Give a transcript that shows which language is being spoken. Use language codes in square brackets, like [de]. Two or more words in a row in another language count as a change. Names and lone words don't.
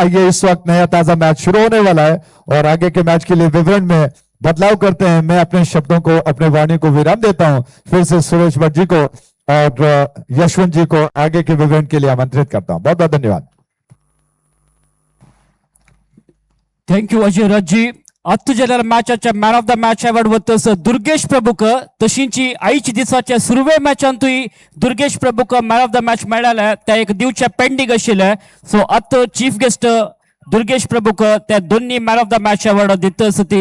[hi] आइए इस वक्त नया ताजा मैच शुरू होने वाला है और आगे के मैच के लिए विवरण में बदलाव करते हैं। मैं अपने शब्दों को, अपने वाणी को विराम देता हूं। फिर से सुरेश भट्ट जी को और यशवंत जी को आगे के विवरण के लिए आमंत्रित करता हूं। बहुत बहुत धन्यवाद। [kok] थँक्यू अजय राजी. आत्ता जाल्यार मॅचाच्या [en] man of the match award [kok] वतस दुर्गेश प्रभुक. तशींची आयच्या दिसाच्या सुरवे मॅचांतूय दुर्गेश प्रभुक [en] man of the match [kok] मेळ्ळाले. ते एक दिवचे पेंडिंग आशिल्ले. सो आत्ता [en] chief guest [kok] दुर्गेश प्रभुक त्या दोन्ही [en] man of the match award [kok] दितस ती.